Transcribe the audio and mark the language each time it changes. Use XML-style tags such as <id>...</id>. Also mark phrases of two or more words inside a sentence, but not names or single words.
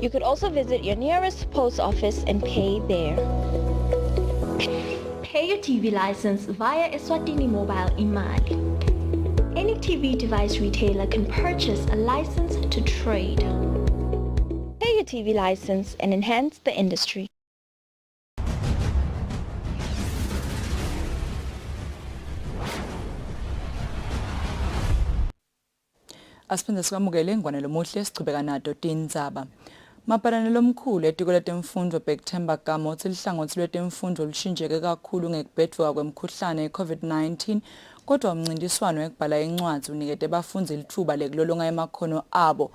<en>You could also visit your nearest post office and pay there. Pay your TV license via Eswatini Mobile Imali. Any TV device retailer can purchase a license to trade. Pay your TV license and enhance the industry.</en> <ss>Asiphinde sikwamukele ngwane lomuhle sichubeka nato Tindzaba. Mapalane lomkhulu etiko letemfundo Bekthemba Kama uthi lihlangothi lwetemfundo lushintsheke kakhulu ngekubhedvuka kwemkhuhlane ye-COVID-19 kodwa umncintiswano wekubhala incwadi unikete abafundi lithuba lekulolonga emakhono abo.</ss>